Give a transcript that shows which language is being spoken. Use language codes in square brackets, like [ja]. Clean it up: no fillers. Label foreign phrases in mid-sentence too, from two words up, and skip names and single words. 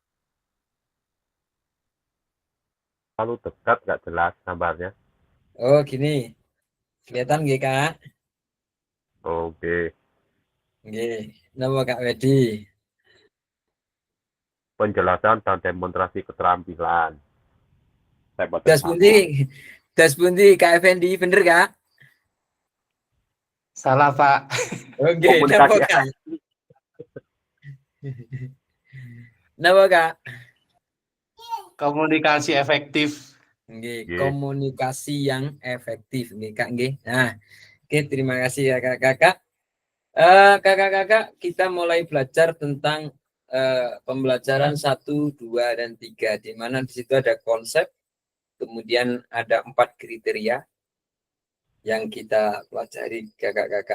[id] Terlalu dekat, nggak jelas gambarnya. Oh, gini. Kelihatan nggih Kak? Oke. Nggih. Napa Kak Wedi? Penjelasan dan demonstrasi keterampilan. [jv] Das pundi? Das pundi [id] Kak Effendi, bener Kak? Salah, Pak. Oke, Komunikasi napa Kak? Napa Kak? Komunikasi efektif. Nggih, Nggih. komunikasi yang efektif nggih Kak nggih. Nah, oke terima kasih ya Kakak-kakak. Kakak-kakak kita mulai belajar tentang pembelajaran 1, 2, dan 3 di mana di situ ada konsep, kemudian ada 4 kriteria yang kita pelajari Kakak-kakak.